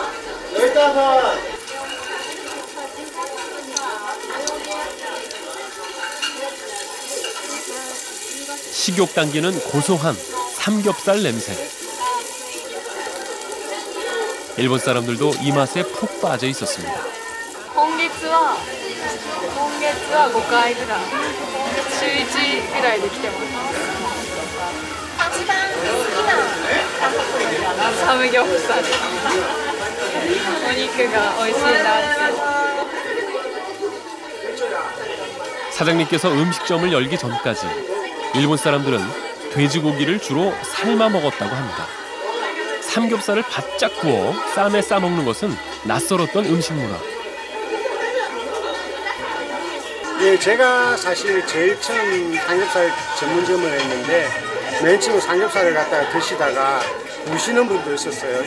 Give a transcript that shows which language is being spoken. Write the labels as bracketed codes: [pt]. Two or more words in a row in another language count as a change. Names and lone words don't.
[ko] 식욕 당기는 고소한 삼겹살 냄새. 일본 사람들도 이 맛에 푹 빠져 있었습니다. [ja] 今月は5回ぐらい週1ぐらいで来てます。一番好きな韓国料理はサムギョプサル。お肉が美味しいなって。 [ko] 사장님께서 음식점을 열기 전까지 일본 사람들은 돼지고기를 주로 삶아 먹었다고 합니다. 삼겹살을 바짝 구워 쌈에 싸먹는 것은 낯설었던 음식 문화. 예, 제가 사실 제일 처음 삼겹살 전문점을 했는데 맨 처음 삼겹살을 갖다가 드시다가 우시는 분도 있었어요.